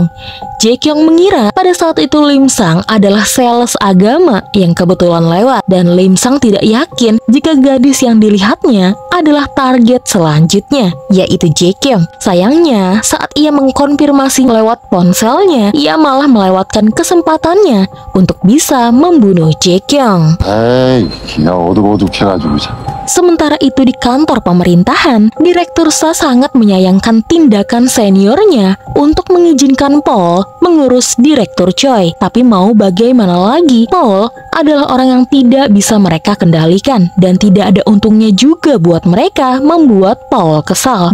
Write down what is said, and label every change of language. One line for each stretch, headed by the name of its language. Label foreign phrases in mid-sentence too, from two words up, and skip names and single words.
Indonesian: Jae Kyung mengira pada saat itu Lim Sang adalah sales agama yang kebetulan lewat, dan Lim Sang tidak yakin jika gadis yang dilihatnya adalah target selanjutnya, yaitu Jae Kyung. Sayangnya, saat ia mengkonfirmasi lewat ponselnya, ia malah melewatkan kesempatannya untuk bisa membunuh Jae Kyung.
Korean: 기가 어둑어둑해가지고 참.
Indonesian: Sementara itu di kantor pemerintahan, Direktur Sa sangat menyayangkan tindakan seniornya untuk mengizinkan Paul mengurus Direktur Choi. Tapi mau bagaimana lagi, Paul adalah orang yang tidak bisa mereka kendalikan dan tidak ada untungnya juga buat mereka membuat Paul kesal.